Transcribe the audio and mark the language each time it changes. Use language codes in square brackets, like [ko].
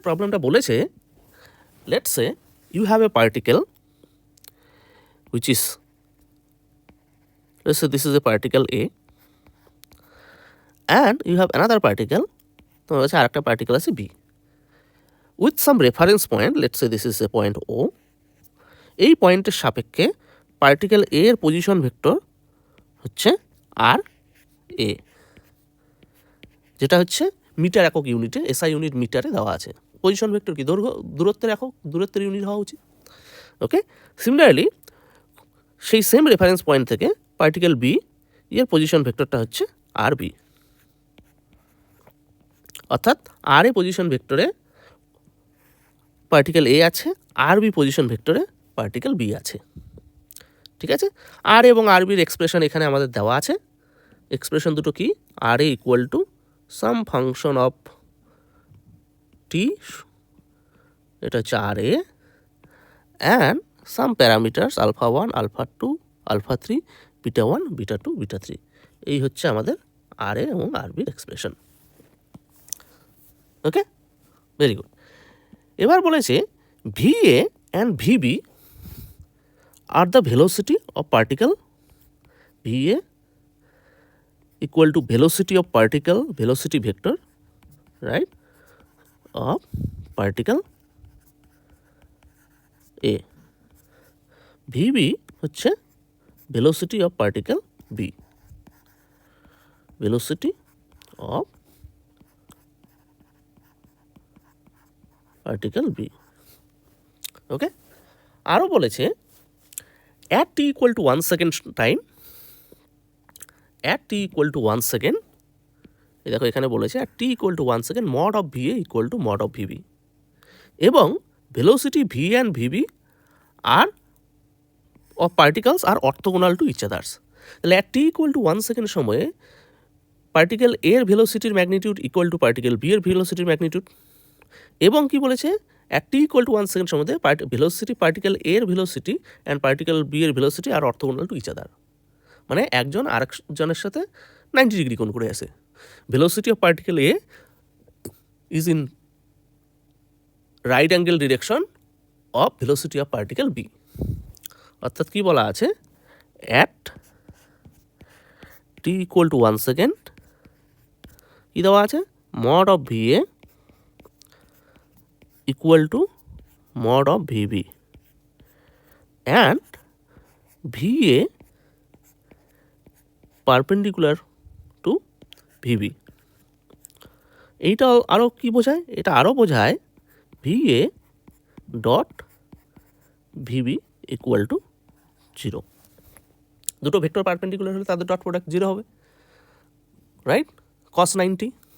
[en] Problemটা বলেছে, let's say you have a particle which is, let's say this is a particle A and you have another particle, তোমার কাছে আরেকটা particle আছে B. With some reference point, let's say this is a point O. [bn] এই পয়েন্টের সাপেক্ষে particle A এর position vector হচ্ছে আর এ, যেটা হচ্ছে মিটার একক ইউনিটে, এসআই ইউনিট মিটারে দেওয়া আছে। পজিশন ভেক্টর কি দূরত্বের একক, দূরত্বের ইউনিট হওয়া উচিত। ওকে, সিমিলারলি সেই সেম রেফারেন্স পয়েন্ট থেকে পার্টিকেল বি এর পজিশন ভেক্টরটা হচ্ছে আর বি, অর্থাৎ আর এ পজিশন ভেক্টরে পার্টিকেল এ আছে, আর বি পজিশন ভেক্টরে পার্টিকেল বি আছে। ঠিক আছে, আর এবং আর বির এক্সপ্রেশন এখানে আমাদের দেওয়া আছে। এক্সপ্রেশন দুটো কি, আর এ equal to some function of টি, এটা হচ্ছে আর এ, and some parameters alpha 1, alpha 2, alpha 3, beta 1, beta 2, beta 3। এই হচ্ছে আমাদের আর এ এবং আর বির এক্সপ্রেশন। ওকে, ভেরি গুড। [en] এবার বলেছে VA and VB are the velocity of particle. VA equal to velocity of particle, velocity vector, right, of particle A. VB হচ্ছে velocity of particle B, velocity of particle B. ওকে, আরও বলেছে at t equal to 1 second time, at t equal to 1 second, এই দেখো এখানে বলেছে at t equal to 1 second mod of VA equal to mod of VB, এবং velocity V and VB are of particles are orthogonal to each others. [bn] তাহলে at t equal to 1 second সময়ে particle A এর ভেলোসিটির magnitude equal to particle B এর ভেলোসিটির magnitude, এবং কি বলেছে at t equal to 1 second সময়ে velocity particle A এর velocity and particle B এর ভেলোসিটি আর অর্থোগোনাল টু ইচ আদার, মানে একজন আরেকজনের সাথে 90 ডিগ্রি কোণ করে আছে। [en] Velocity of particle A is in right angle direction of velocity of particle B, অর্থাৎ কি বলা আছে, at t equal to 1 second কি দেওয়া আছে, mod of VA equal to mod of VB and VA perpendicular to VB. [bn] এইটা আরও কি বোঝায়, এটা আরও বোঝায় VA dot VB equal to 0। দুটো ভেক্টর পারপেন্ডিকুলার হলে তাদের ডট প্রোডাক্ট 0 হবে, রাইট, cos 90।